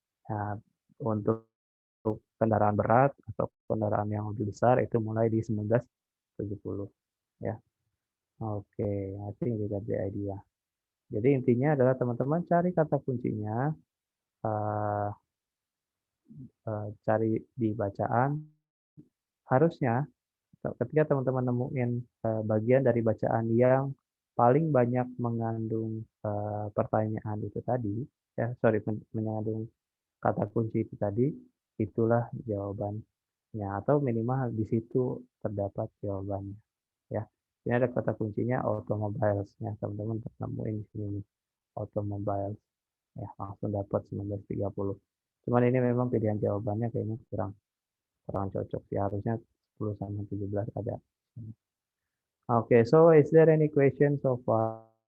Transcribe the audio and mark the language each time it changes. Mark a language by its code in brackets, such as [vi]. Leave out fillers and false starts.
[id] Nah, untuk kendaraan berat atau kendaraan yang lebih besar itu mulai di 1970 ya. [en] Oke, I think you got the idea. [id] Jadi intinya adalah teman-teman cari kata kuncinya, eh, cari di bacaan. Harusnya ketika teman-teman nemuin bagian dari bacaan yang paling banyak mengandung pertanyaan itu tadi, ya sorry mengandung kata kunci itu tadi, itulah jawabannya atau minimal di situ terdapat jawabannya. Ya, ini ada kata kuncinya automobiles ya teman-teman nemuin di sini nih, automobiles ya langsung dapat 1930. Cuman ini memang pilihan jawabannya kayaknya kurang kurang cocok sih, harusnya 10 sama 17 ada. [en] Oke, so is there any question so far?